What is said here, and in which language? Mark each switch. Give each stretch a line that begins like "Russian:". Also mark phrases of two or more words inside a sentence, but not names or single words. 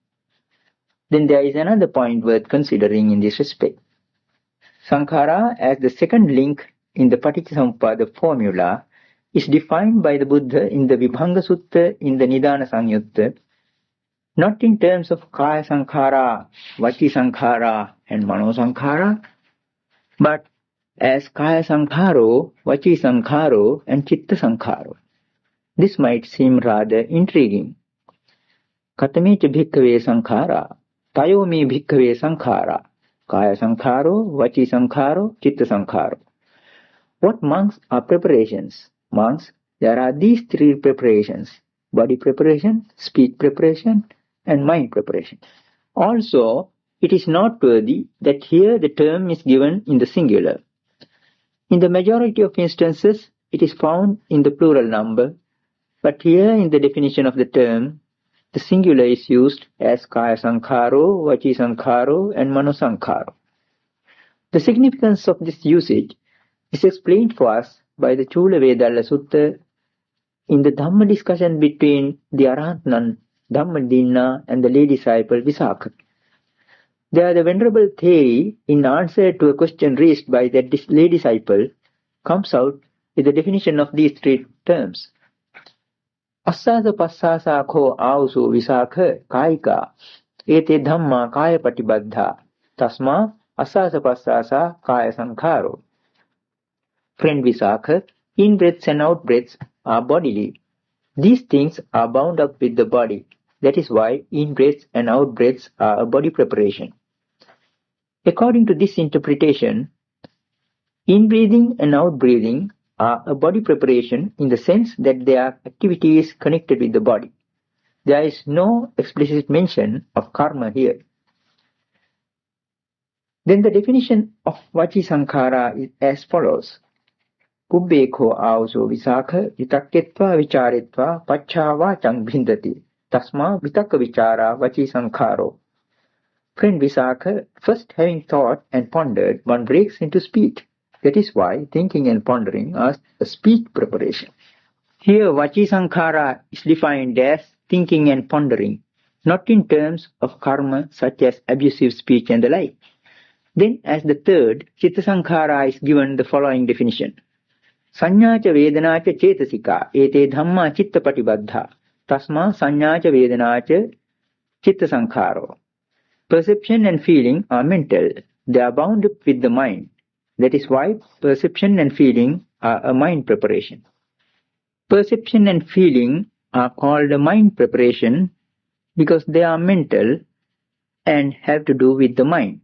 English: Then there is another point worth considering in this respect. Sankhara, as the second link in the Paticcasamuppada formula, is defined by the Buddha in the Vibhanga Sutta in the Nidāna Samyutta, not in terms of
Pali: kaya sankhara, vaci sankhara
English: and
Pali: mano sankhara,
English: but as
Pali: kaya sankharo, vaci sankharo
English: and
Pali: chitta sankharo.
English: This might seem rather intriguing.
Pali: Katameca bhikkhave sankhara, tayomi bhikkhave sankhara, kaya sankharo, vaci sankharo, chitta sankharo.
English: What monks are preparations? Monks, there are these three preparations: body preparation, speech preparation, and mind preparation. Also, it is noteworthy that here the term is given in the singular. In the majority of instances, it is found in the plural number, but here in the definition of the term, the singular is used as
Pali: kaya sankharo, vaci sankharo,
English: and
Pali: mano sankharo.
English: The significance of this usage is explained for us by the Chula Vedalla Sutta in the Dhamma discussion between the Arahant Dhammadinna and the lay disciple Visakha. There the Venerable theory, in answer to a question raised by that lay disciple, comes out with the definition of these three terms.
Pali: Assasa passasa kho ausu Visakha kaika ete dhamma kaya patibaddha tasma assasa passasa kaya sankharo.
English: Friend Visakha, in-breaths and out-breaths are bodily. These things are bound up with the body. That is why in-breaths and out-breaths are a body preparation. According to this interpretation, in-breathing and out-breathing are a body preparation in the sense that their activity is connected with the body. There is no explicit mention of karma here. Then the definition of
Pali: vaci sankhara
English: is as follows.
Pali: Pubbekho āvaso visākha vitakketva vichāretva paccāvācang bhindati tasmā vitakka vichāra vaci sankharo.
English: Friend Visakha, first having thought and pondered, one breaks into speech. That is why thinking and pondering are a speech preparation. Here
Pali: vaci sankhara
English: is defined as thinking and pondering, not in terms of karma such as abusive speech and the like. Then as the third,
Pali: chitta sankhara
English: is given the following definition.
Pali: Saññāca vedanaca cetasika ete dhamma chitta patibaddha tasma saññāca vedanaca chitta sankharo.
English: Perception and feeling are mental. They are bound up with the mind. That is why perception and feeling are a mind preparation. Perception and feeling are called a mind preparation because they are mental and have to do with the mind.